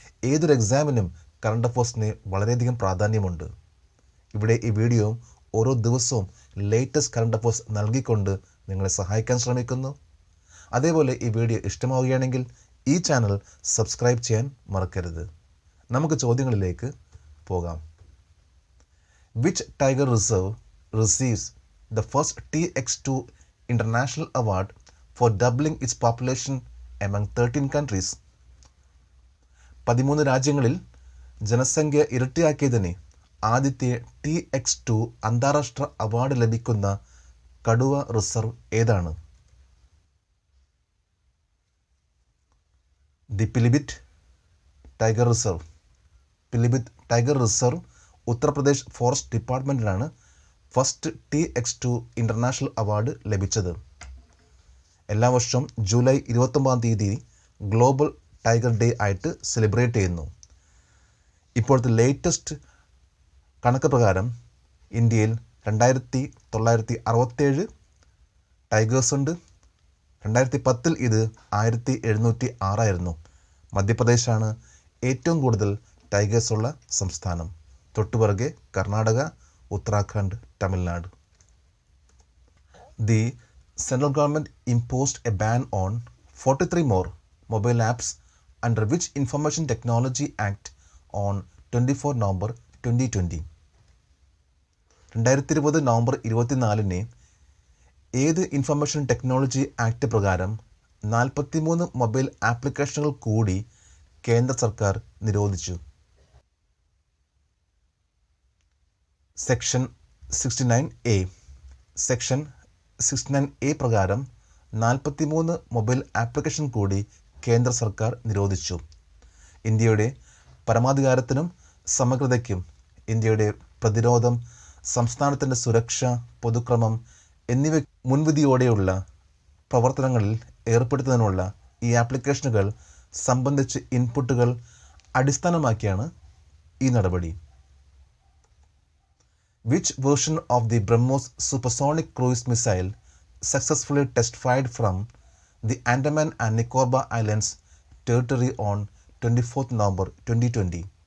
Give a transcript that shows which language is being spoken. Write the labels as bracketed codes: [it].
[ml] ഏതൊരു എക്സാമിനും കറണ്ട് അഫേഴ്സിന് വളരെയധികം പ്രാധാന്യമുണ്ട്. ഇവിടെ ഈ വീഡിയോ ഓരോ ദിവസവും ലേറ്റസ്റ്റ് കറണ്ട് അഫേഴ്സ് നൽകിക്കൊണ്ട് നിങ്ങളെ സഹായിക്കാൻ ശ്രമിക്കുന്നു. അതേപോലെ ഈ വീഡിയോ ഇഷ്ടമാവുകയാണെങ്കിൽ ഈ ചാനൽ സബ്സ്ക്രൈബ് ചെയ്യാൻ മറക്കരുത്. നമുക്ക് ചോദ്യങ്ങളിലേക്ക് പോകാം. [en] Which tiger reserve receives the first TX2 International Award for doubling its population among 13 countries? [ml] 13 രാജ്യങ്ങളിൽ ജനസംഖ്യ ഇരട്ടിയാക്കിയതിന് ആദ്യത്തെ TX2 അന്താരാഷ്ട്ര അവാർഡ് ലഭിക്കുന്ന കടുവ റിസർവ് ഏതാണ്? The Pilibhit tiger reserve. Pilibhit tiger reserve Uttar Pradesh forest ഡിപ്പാർട്ട്മെൻറ്റിനാണ് first TX2 international award ലഭിച്ചത്. എല്ലാ വർഷവും ജൂലൈ 29 ഗ്ലോബൽ ടൈഗർ ഡേ ആയിട്ട് സെലിബ്രേറ്റ് ചെയ്യുന്നു. ഇപ്പോഴത്തെ ലേറ്റസ്റ്റ് കണക്ക് പ്രകാരം ഇന്ത്യയിൽ 2967 ടൈഗേഴ്സ് ഉണ്ട്. 2010 ഇത് 1706 ആയിരുന്നു. മധ്യപ്രദേശാണ് ഏറ്റവും കൂടുതൽ ടൈഗേഴ്സ് ഉള്ള സംസ്ഥാനം. തൊട്ടുപിറകെ Karnataka, Uttarakhand, Tamil Nadu. [en] The central government imposed a ban on 43 more mobile apps under which Information Technology Act on 24 November 2020. [ml] 2020 November 24 ഏത് ഇൻഫർമേഷൻ ടെക്നോളജി ആക്ട് പ്രകാരം 43 മൊബൈൽ ആപ്ലിക്കേഷനുകൾ കൂടി കേന്ദ്ര സർക്കാർ നിരോധിച്ചു? Section 69A. സെക്ഷൻ 69A പ്രകാരം 43 മൊബൈൽ ആപ്ലിക്കേഷൻ കൂടി കേന്ദ്ര സർക്കാർ നിരോധിച്ചു. ഇന്ത്യയുടെ പരമാധികാരത്തിനും സമഗ്രതയ്ക്കും ഇന്ത്യയുടെ പ്രതിരോധം, സംസ്ഥാനത്തിൻ്റെ സുരക്ഷ, പൊതുക്രമം എന്നിവ മുൻവിധിയോടെയുള്ള പ്രവർത്തനങ്ങളിൽ ഏർപ്പെടുത്തുന്നതിനുള്ള ഈ ആപ്ലിക്കേഷനുകൾ സംബന്ധിച്ച് ഇൻപുട്ടുകൾ അടിസ്ഥാനമാക്കിയാണ് ഈ നടപടി. [en] Which version of the BrahMos supersonic cruise missile successfully test-fired from the Andaman and Nicobar Islands territory on 24th November 2020?